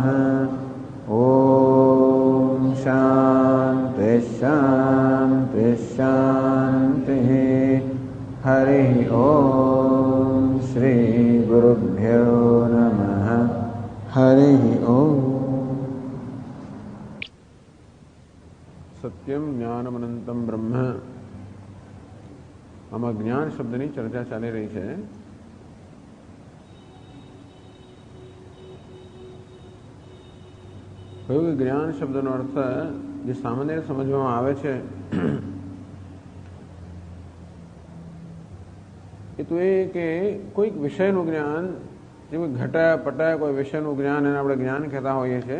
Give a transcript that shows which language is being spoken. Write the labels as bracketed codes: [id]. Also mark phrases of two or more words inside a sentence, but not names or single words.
[sa] ॐ शान्ति शान्ति शान्तिः। हरिः ॐ श्री गुरुभ्यो नमः। हरिः ॐ। સત્યમ જ્ઞાનમનંતમ બ્રહ્મ. [gu] આમાં જ્ઞાન શબ્દની ચર્ચા ચાલી રહી છે. કહ્યું કે જ્ઞાન શબ્દનો અર્થ જે સામાન્ય સમજવામાં આવે છે એ તો એ કે કોઈક વિષયનું જ્ઞાન, જે કોઈ ઘટાયા પટાયા કોઈ વિષયનું જ્ઞાન એને આપણે જ્ઞાન કહેતા હોઈએ છીએ.